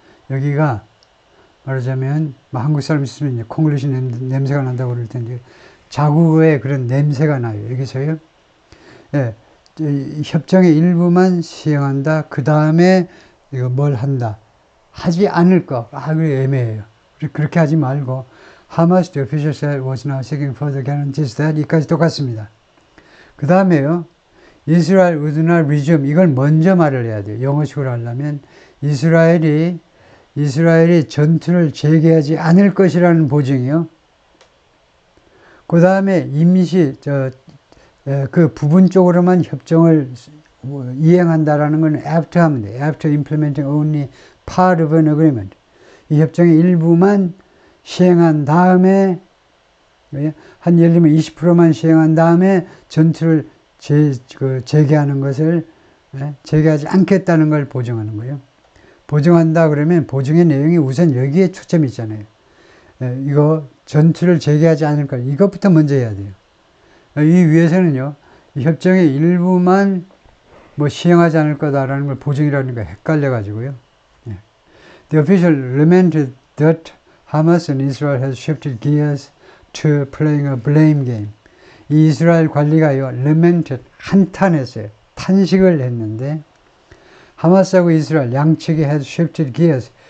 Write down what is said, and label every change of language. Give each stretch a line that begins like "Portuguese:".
Korean: 여기가 말하자면 한국 사람 있으면 이제 콩글리시 냄새가 난다고 그럴 텐데 자국어에 그런 냄새가 나요. 여기서요. 예, 협정의 일부만 시행한다. 그 다음에 이거 뭘 한다. 하지 않을 거. 그게 애매해요. 그렇게 하지 말고
English: Hamas, the official said, was now seeking further guarantees that
Korean: 이까지 똑같습니다. 그 다음에요.
English: 이스라엘 would not resume.
Korean: 이걸 먼저 말을 해야 돼요. 영어식으로 하려면 이스라엘이 전투를 재개하지 않을 것이라는 보증이요. 그 다음에 임시 그 부분적으로만 협정을 이행한다라는 건 after 하면 돼요.
English: After implementing only part of an agreement.
Korean: 이 협정의 일부만 시행한 다음에 한 예를 들면 20%만 시행한 다음에 전투를 재개하는 것을 재개하지 않겠다는 걸 보증하는 거예요. 보증한다 그러면 보증의 내용이 우선 여기에 초점이 있잖아요. 이거 전투를 재개하지 않을 것, 이것부터 먼저 해야 돼요. 이 위에서는요, 이 협정의 일부만 뭐 시행하지 않을 거다라는 걸 보증이라니까 헷갈려가지고요.
English: The official lamented that Hamas and Israel has shifted gears to playing a blame game.
Korean: 이 이스라엘 관리가요, lamented, 한탄했어요. 탄식을 했는데, 하마스하고 이스라엘 양측이
English: has shifted gears.